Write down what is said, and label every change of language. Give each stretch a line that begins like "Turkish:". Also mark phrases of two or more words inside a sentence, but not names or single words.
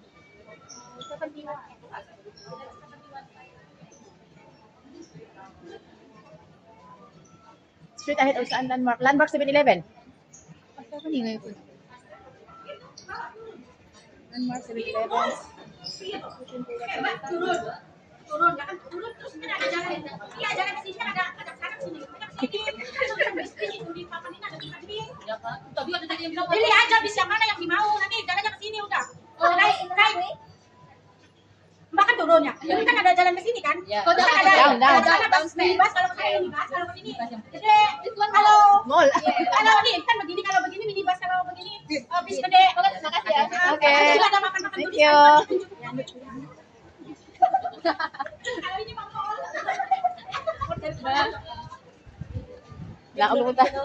English: 71. Straight ahead or saan landmark? Landmark 7-Eleven. Landmark 7-Eleven.
Indonesian: Turun terus kan ada jalan. Iya, jalan ke sini kan ada sana ke sini. Di papan ini ada di sini. Ya Pak. Tadi ada yang bilang pilih aja bis yang mana yang dimau nanti jalannya ke sini udah. Naik. Mbak kan turunnya. Ini kan ada jalan ke sini kan? Ya. Kan ada Down minibus kalau ke sini minibus kalau ke sini. Gede. Halo. Mall. Kalau ini kan begini kalau begini minibus kalau begini bis gede. Makasih ya. Oke. Juga ada makan-makan Thank tulisan. you. Kalau ini Bang Paul.
Filipino: Wala ako pumunta.